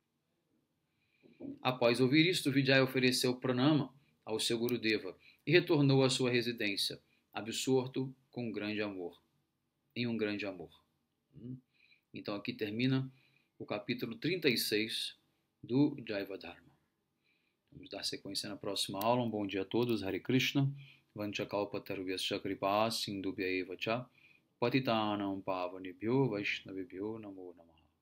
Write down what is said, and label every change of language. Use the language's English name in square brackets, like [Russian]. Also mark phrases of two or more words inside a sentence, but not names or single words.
[Portuguese] Após ouvir isto, Vijay ofereceu pranama ao seu Gurudeva e retornou à sua residência, absorto com um grande amor, em um grande amor. Então aqui termina o capítulo 36 do Jaivadharma. Vamos dar sequência na próxima aula. Um bom dia a todos. Hare Krishna. [Sanskrit] वाञ्छाकल्पतरुभ्यश्च कृपा सिन्धुभ्य एव च पतितानां पावनेभ्यो वैष्णवेभ्यो नमो नमः.